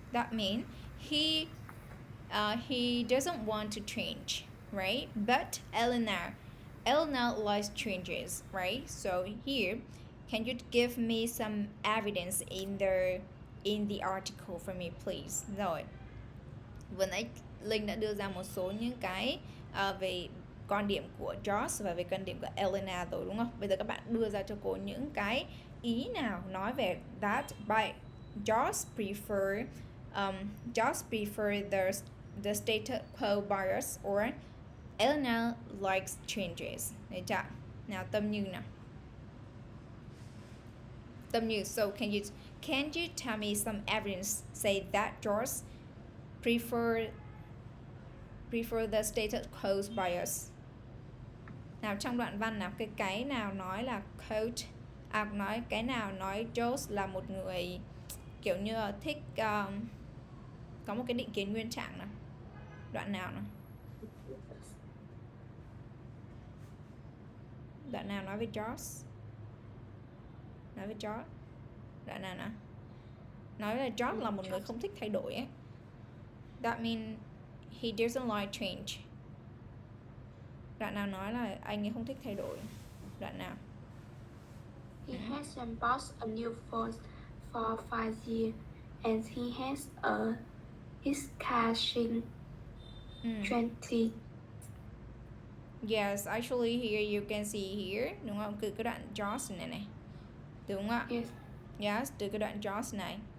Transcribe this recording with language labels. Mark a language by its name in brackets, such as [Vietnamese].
[English] That means he doesn't want to change, right? But Elena likes changes, right? So here, can you give me some evidence in the article for me, please? [Vietnamese] Rồi, vừa nãy Linh đã đưa ra một số những cái về quan điểm của Josh và về quan điểm của Elena rồi, đúng không? Bây giờ các bạn đưa ra cho cô những cái ý nào nói về [English] that by Josh prefer the status quo bias or Elena likes changes. [Vietnamese] Đấy chưa? Nào Tâm Như nào. [English] Tâm Như, so can you tell me some evidence say that George prefer the status quo bias? [Vietnamese] Nào trong đoạn văn nào cái nào nói là quote nói cái nào nói George là một người kiểu như thích có một cái định kiến nguyên trạng nào. Đoạn nào nào? Đoạn nào nói với George? Nói với George. Đoạn nào nào? Nói là George là một người không thích thay đổi ấy. [English] That means he doesn't like change. [Vietnamese] Đoạn nào nói là anh ấy không thích thay đổi? Đoạn nào? [English] He hasn't bought a new phone for 5 years and he has his cash in 20. Yes, actually here you can see here, [Vietnamese] đúng không? Từ cái đoạn George này này. Đúng không ạ? [English] Yes. [Vietnamese] Yes, từ cái đoạn George này.